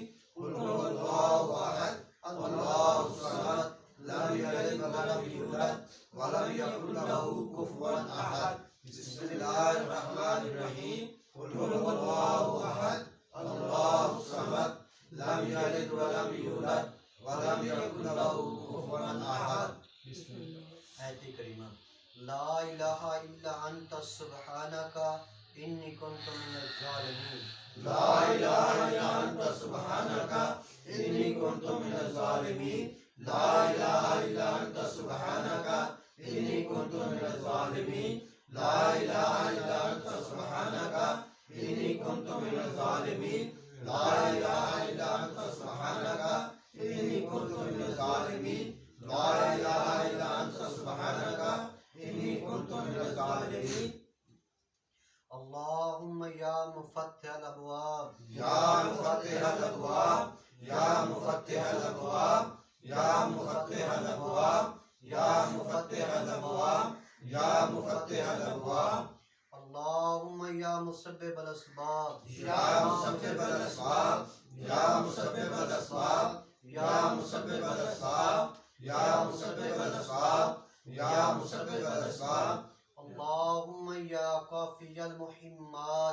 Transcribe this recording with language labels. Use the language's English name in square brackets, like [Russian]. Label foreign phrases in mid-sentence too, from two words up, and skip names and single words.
[Arabic] قل هو الله أحد الله الصمد لم يلد ولم يولد ولم يكن له كفوا أحد. بسم الله الرحمن الرحيم. قل هو الله أحد الله الصمد لم يلد ولم يولد ولم يكن له كفوا أحد. [Urdu] آیت کریمہ. [Arabic] لا الہ الا انت سبحانک انی کنت من الظالمین. لا الہ الا انت سبحانک انی کنت من الظالمین. لا الہ الا انت سبحانک انی کنت من الظالمین. لا الہ الا انت سبحانک انی کنت من الظالمین. لا الہ الا انت سبحانک انی کنت من الظالمین. لا الہ الا انت سبحانک انی کنت من الظالمین. اللهم یا مفتح الابواب یا مفتح الابواب یا مفتح الابواب یا مفتح الابواب یا مفتح الابواب یا مفتح الابواب یا مسبب الاسباب یا مسبب الاسباب یا مسبب الاسباب یا مسبب الاسباب یا مسبب الاسباب یا مسبب الاسباب اللہم یا کافی المحمات